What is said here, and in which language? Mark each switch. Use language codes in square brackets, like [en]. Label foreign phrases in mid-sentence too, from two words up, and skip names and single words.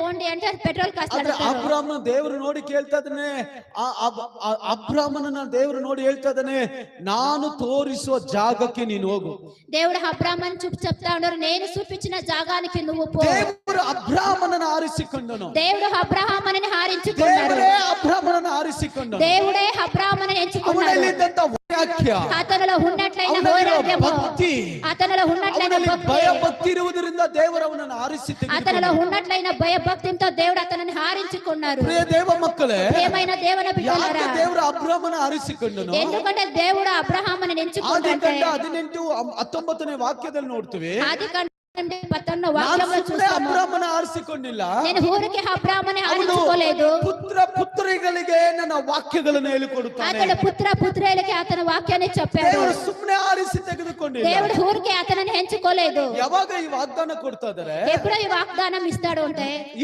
[te] పోండి అంటే అది [en] petrol cost [kn] ಆದ್ರೆ [te] అడుగుతారు. [kn] ಅಬ್ರಾಮನ ದೇವರು ನೋಡಿ ಕೇಳ್ತಾ ಇದ್ದಾನೆ. ಅಬ್ರಾಮನನ್ನ ದೇವರು ನೋಡಿ ಹೇಳ್ತಾ ಇದ್ದಾನೆ, ನಾನು ತೋರಿಸುವ ಜಾಗಕ್ಕೆ ನೀನು ಹೋಗು. [te] దేవుడు అబ్రాహాముని చూపి చెప్తా ఉన్నారు, నేను చూపించిన జాగానికి నువ్వు పో. [kn] ದೇವರು ಅಬ್ರಾಮನನ್ನ ಆರಿಸಿಕೊಂಡನು. [te] దేవుడు అబ్రాహాముని ఆరించుకున్నాడు. [kn] ದೇವರೇ ಅಬ್ರಾಮನನ್ನ ಆರಿಸಿಕೊಂಡನು. [te] దేవుడే అబ్రాహాముని ఎంచుకున్నాడు. [kn] ಅವನಲ್ಲಿದ್ದಂತ ವಾಕ್ಯ, [te] అతనిలో ఉన్నట్లయిన [kn] ಅವನಲ್ಲಿರುವ [te] వైరాగ్యము, [kn] ಭಕ್ತಿ, [te] అతనిలో ఉన్నట్లయిన [kn] ಅವನಲ್ಲಿ [te] భక్తి, [kn] ಭಯ ಭಕ್ತಿ ಇರುವುದರಿಂದ ದೇವರು ಅವನನ್ನು ಆರಿಸಿ [te] అతనిలో [kn] ತೆಗೆದುಕೊಂಡನು. [te] ఉన్నట్లయిన భయభక్తితో దేవుడు అతనిని హారించుకున్నారు. [kn] ಪ್ರಿಯ ದೇವ ಮಕ್ಕಳೇ, [te] ప్రియమైన దేవుని బిడ్డలారా, [kn] ಯಾಕೆ ದೇವರು ಅಬ್ರಾಮನ ಆರಿಸಿಕೊಂಡನು? [te] ఎందుకంటే దేవుడు అబ్రహాముని ఎంచుకున్నాడంటే [kn] ಆದಿಕಾಂಡ 18 ವಾಕ್ಯದಲ್ಲಿ ನೋಡ್ತೀವಿ. [te] ఆదికాండం 18 [kn] ನಾನು [te] వాక్యంలో [kn] ಸುಮ್ಮನೆ [te] చూస్తాము, [kn] ಅಬ್ರಾಮನ ಆರಿಸಿಕೊಂಡಿಲ್ಲ, [te] నేను ఊరికి అబ్రహాముని [kn] ಅವನು [te] ఆరించుకోలేదు. [kn] ಪುತ್ರ ಪುತ್ರಿಗಳಿಗೆ ನನ್ನ ವಾಕ್ಯಗಳನ್ನು ಹೇಳಿಕೊಡುತ್ತಾನೆ. [te] అతడు పుత్ర పుత్రులకి అతని వాక్యాన్ని చెప్పాడు. [kn] ದೇವರು ಸುಮ್ಮನೆ ಆರಿಸಿ ತೆಗೆದುಕೊಂಡಿಲ್ಲ. [te] దేవుడు ఊరికి అతనిని ఎంచుకోలేదు. [kn] ಯಾವಾಗ ಈ ವಾಗ್ದಾನ ಕೊಡ್ತಾ ಇದ್ದಾರೆ? [te] ఎప్పుడు ఈ వాగ్దానం ఇస్తాడు అంటే